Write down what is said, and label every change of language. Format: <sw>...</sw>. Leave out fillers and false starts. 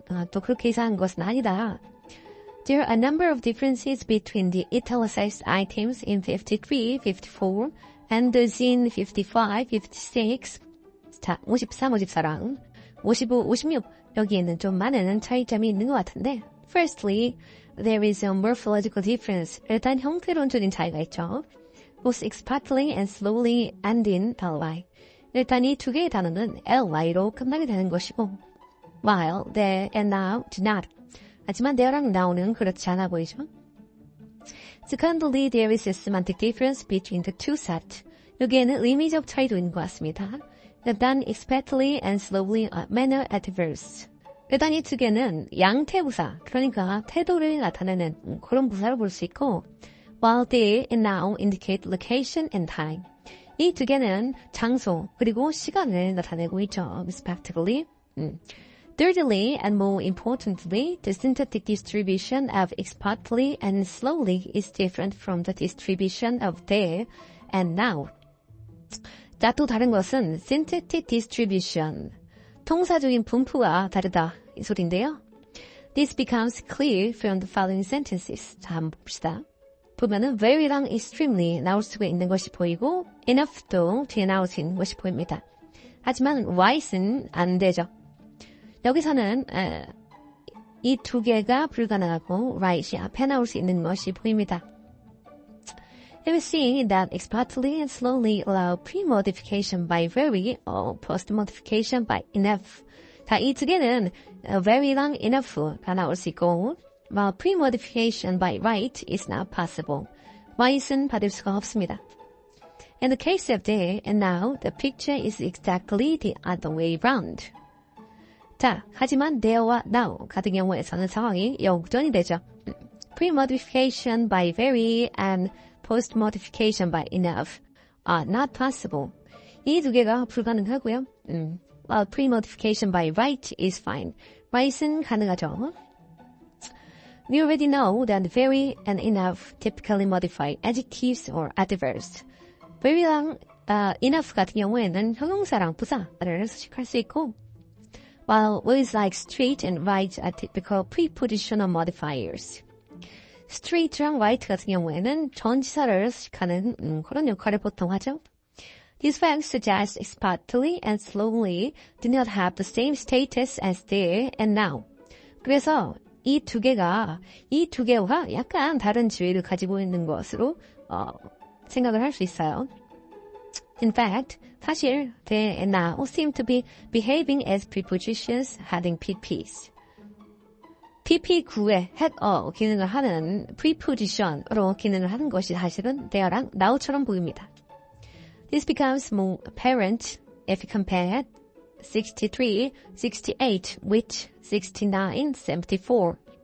<ko>또 그렇게 이상한 것은 아니다.</ko> <en>There are a number of differences between the italicized items in 53, 54 and those in 55, 56.</en> <ko>자, 53, 54랑 55, 56 여기에는 좀 많은 차이점이 있는 것 같은데</ko> <en>Firstly, there is a morphological difference.</en> <ko>일단 형태론적인 차이가 있죠.</ko> <en>Both expertly and slowly end in ly.</en> <ko>일단 이 두 개의 단어는 ly로 끝나게 되는 것이고</ko> <en>while there and now do not.</en> <ko>하지만 there랑 now는 그렇지 않아 보이죠.</ko> <en>Secondly, there is a semantic difference between the two sets.</en> <ko>여기에는 의미적 차이도 있는 것 같습니다.</ko> <en>일단 expertly and slowly are manner adverbs.</en> <ko>일단 이 두 개는 양태부사, 그러니까 태도를 나타내는 그런 부사로 볼 수 있고</ko> <en>while there and now indicate location and time.</en> <ko>이 두 개는 장소 그리고 시간을 나타내고 있죠.</ko> <en>respectively. Thirdly, and more importantly, the syntactic distribution of expertly and slowly is different from the distribution of there and now.</en> <ko>자, 또 다른 것은 syntactic distribution, 통사적인 분포가 다르다 이 소리인데요.</ko> <en>This becomes clear from the following sentences.</en> <ko>자, 한번 봅시다. 보면은 very랑 extremely 나올 수가 있는 것이 보이고 enough도 뒤에 나오는 것이 보입니다. 하지만 right은 안 되죠. 여기서는 이 두 개가 불가능하고 right이 앞에 나올 수 있는 것이 보입니다.</ko> <en>Here we see that expertly and slowly allow pre-modification by very or post-modification by enough.</en> <ko>자, 이 두 개는 very랑 enough가 나올 수 있고</ko> <en>while pre-modification by right is not possible.</en> <ko>right은 받을 수가 없습니다.</ko> <en>In the case of there and now, the picture is exactly the other way round.</en> <ko>자, 하지만 there와 now 같은 경우에서는 상황이 역전이 되죠.</ko> <en>Pre-modification by very and post-modification by enough are not possible.</en> <ko>이 두 개가 불가능하고요.</ko> <en>While pre-modification by right is fine.</en> <ko>right은 가능하죠.</ko> <en>We already know that very and enough typically modify adjectives or adverbs.</en> <ko>very랑 enough 같은 경우에는 형용사랑 부사를 수식할 수 있고,</ko> <en>while words like straight and right are typical prepositional modifiers.</en> <ko>straight랑 right 같은 경우에는 전치사를 수식하는 그런 역할을 보통 하죠.</ko> <en>These facts suggest expertly and slowly do not have the same status as there and now.</en> <ko>그래서 이 두 개와 약간 다른 지위를 가지고 있는 것으로 생각을 할 수 있어요.</ko> <en>In fact, 사실 they and now seem to be behaving as prepositions having PPs.</en> <ko>PP9의 had 기능을 하는 preposition으로 기능을 하는 것이 사실은 there랑 now처럼 보입니다.</ko> <en>This becomes more apparent if you compare 63, 68 with 69, 74.</en>